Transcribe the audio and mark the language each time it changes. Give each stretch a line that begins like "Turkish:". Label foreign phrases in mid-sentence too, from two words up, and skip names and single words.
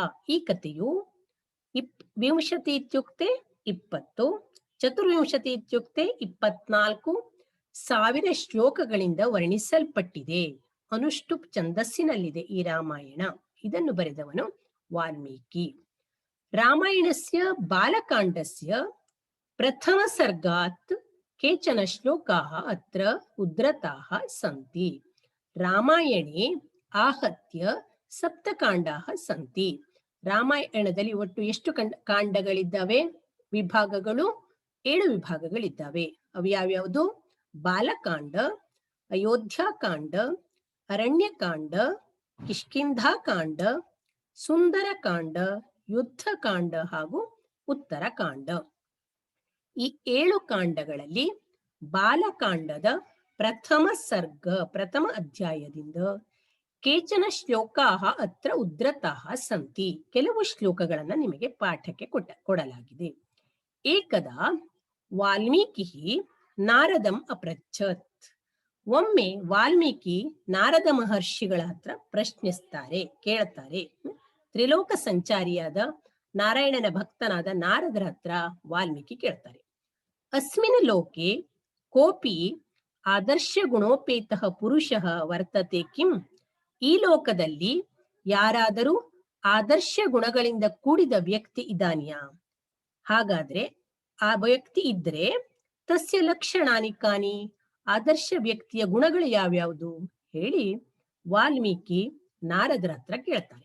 Kannada: ಈ ಕಥೆಯು 20 ಇತ್ಯುಕ್ತೆ 20, 24 ಇತ್ಯುಕ್ತೆ 24,000 ಶ್ಲೋಕಗಳಿಂದ ವರ್ಣಿಸಲ್ಪಟ್ಟಿದೆ. ಅನುಷ್ಟುಪ್ ಛಂದಸ್ಸಿನಲ್ಲಿದೆ ಈ ರಾಮಾಯಣ. ಇದನ್ನು ಬರೆದವನು ವಾಲ್ಮೀಕಿ.
Sanskrit: ರಾಮಾಯಣಸ್ಯ ಬಾಲಕಾಂಡಸ್ಯ ಪ್ರಥಮ ಸರ್ಗಾತ್ ಕೇಚನ ಶ್ಲೋಕಾಃ ಅತ್ರ ಉದ್ಧೃತಾಃ ಸಂತಿ. ರಾಮಾಯಣೆ ಆಹತ್ಯ ಸಪ್ತಕಾಂಡಾಃ ಸಂತಿ.
Kannada: ರಾಮಾಯಣದಲ್ಲಿ ಒಟ್ಟು ಎಷ್ಟು ಕಾಂಡಗಳಿದ್ದಾವೆ? ವಿಭಾಗಗಳು 7 ವಿಭಾಗಗಳಿದ್ದಾವೆ. ಅವು ಯಾವ್ಯಾವುದು? ಬಾಲಕಾಂಡ, ಅಯೋಧ್ಯಾಕಾಂಡ, ಅರಣ್ಯಕಾಂಡ, ಕಿಷ್ಕಿಂಧಾಕಾಂಡ, ಸುಂದರಕಾಂಡ, ಯುದ್ಧಕಾಂಡ ಹಾಗೂ ಉತ್ತರಕಾಂಡ. ಈ 7 ಕಾಂಡಗಳಲ್ಲಿ ಬಾಲಕಾಂಡದ ಪ್ರಥಮ ಸರ್ಗ, ಪ್ರಥಮ ಅಧ್ಯಾಯದಿಂದ
Sanskrit: ಕೇಚನ ಶ್ಲೋಕಾಃ ಅತ್ರ ಉದ್ಧೃತಾಃ ಸಂತಿ.
Kannada: ಕೆಲವು ಶ್ಲೋಕಗಳನ್ನ ನಿಮಗೆ ಪಾಠಕ್ಕೆ ಕೊಡಲಾಗಿದೆ.
Sanskrit: ಏಕದಾ ವಾಲ್ಮೀಕಿಃ ನಾರದಂ ಅಪೃಚ್ಛತ್.
Kannada: ಒಮ್ಮೆ ವಾಲ್ಮೀಕಿ ನಾರದ ಮಹರ್ಷಿಗಳ ಹತ್ರ ಪ್ರಶ್ನಿಸ್ತಾರೆ, ಕೇಳ್ತಾರೆ. ತ್ರಿಲೋಕ ಸಂಚಾರಿಯಾದ ನಾರಾಯಣನ ಭಕ್ತನಾದ ನಾರದರ ಹತ್ರ ವಾಲ್ಮೀಕಿ ಕೇಳ್ತಾರೆ.
Sanskrit: ಅಸ್ಮಿನ್ ಲೋಕೆ ಕೋಪಿ ಆದರ್ಶ ಗುಣೋಪೇತಃ ಪುರುಷಃ ವರ್ತತೆ ಕಿಂ?
Kannada: ಈ ಲೋಕದಲ್ಲಿ ಯಾರಾದರೂ ಆದರ್ಶ ಗುಣಗಳಿಂದ ಕೂಡಿದ ವ್ಯಕ್ತಿ ಇದ್ದಾನೆಯಾ? ಹಾಗಾದ್ರೆ ಆ ವ್ಯಕ್ತಿ ಇದ್ರೆ
Sanskrit: ತಸ್ಯ ಲಕ್ಷಣಾನಿ ಕಾನಿ?
Kannada: ಆದರ್ಶ ವ್ಯಕ್ತಿಯ ಗುಣಗಳು ಯಾವ್ಯಾವುದು ಹೇಳಿ ವಾಲ್ಮೀಕಿ ನಾರದರ ಹತ್ರ ಕೇಳ್ತಾರೆ.